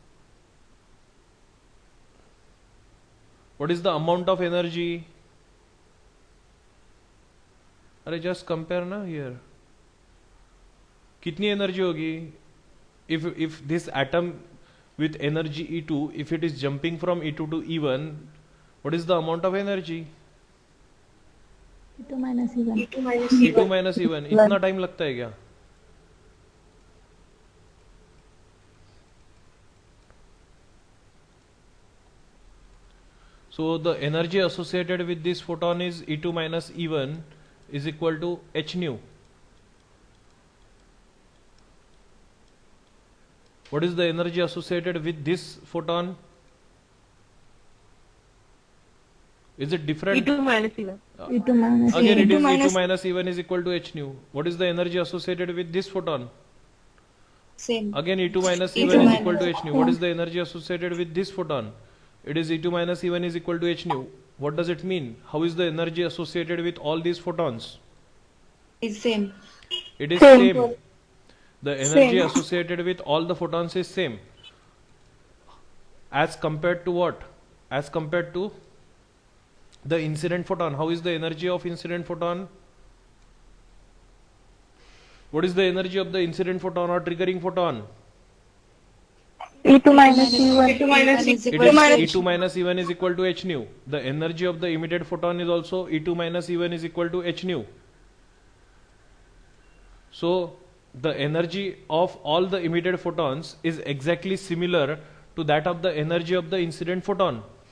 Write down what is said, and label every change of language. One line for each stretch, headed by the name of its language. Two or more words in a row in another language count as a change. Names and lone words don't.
English: What is the amount of energy? अरे just compare ना here.
Hindi: कितनी energy होगी?
English: If this atom with energy E2, if it is jumping from E2 to E1, what is the amount of energy? E2 minus E1. E2 minus E2 E1. minus E1.
Hindi: इतना टाइम लगता है क्या?
English: So the energy associated with this photon is E2 minus E1 is equal to h nu. What is the energy associated with this photon? Is it different? E2 minus E1. E2 minus Again, it E2 is E2 minus- minus E1 is equal to h nu. What is the energy associated with this photon? Same. Again, E2 minus E2 E1 is minus- equal to h nu. What is the energy associated with this photon? It is E2 minus E1 is equal to h nu. What does it mean? How is the energy associated with all these photons? Is same. It is Same. same. The energy Same. associated with all the photons is same. As compared to what? As compared to the incident photon. How is the energy of incident photon? What is the energy of the incident photon or triggering photon? E2 minus E1. E2 minus is It equal is to H. E2 minus E1 is equal to h nu. The energy of the emitted photon is also E2 minus E1 is equal to h nu. So the energy of all the emitted photons is exactly similar to that of the energy of the incident photon.